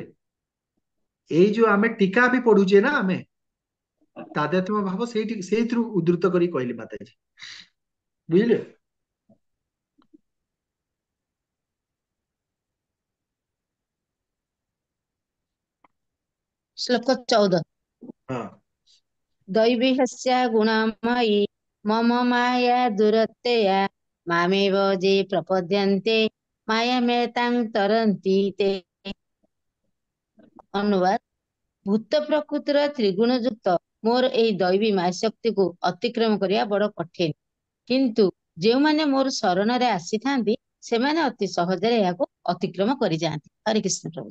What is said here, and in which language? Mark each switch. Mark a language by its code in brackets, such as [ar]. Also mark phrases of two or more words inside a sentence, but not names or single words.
[or] ଏଇ ଯୋଉ ଆମେ ଟୀକା ବି ପଢୁଛେ ନା, ଆମେ ତାଦାତ୍ମ୍ୟ ଭାବ ସେଇଥିରୁ ଉଦ୍ଧୃତ କରି କହିଲି ମାତାଜୀ। ବୁଝିଲେ? ଶ୍ଲୋକ 14। ହଁ। [sa] दैवीहस्या गुणामयी मम माया दुरत्यया मामेव जे प्रपद्यन्ते मायामेतां तरन्ति ते। [or] ଅନୁବାଦ, ଭୂତ ପ୍ରକୃତିର ତ୍ରିଗୁଣ ଯୁକ୍ତ ମୋର ଏଇ ଦୈବୀ ମାୟାଶକ୍ତିକୁ ଅତିକ୍ରମ କରିବା ବଡ କଠିନ, କିନ୍ତୁ ଯେଉଁମାନେ ମୋର ଶରଣରେ ଆସିଥାନ୍ତି ସେମାନେ ଅତି ସହଜରେ ଏହାକୁ ଅତିକ୍ରମ କରିଯାଆନ୍ତି। ହରେ କୃଷ୍ଣ ପ୍ରଭୁ।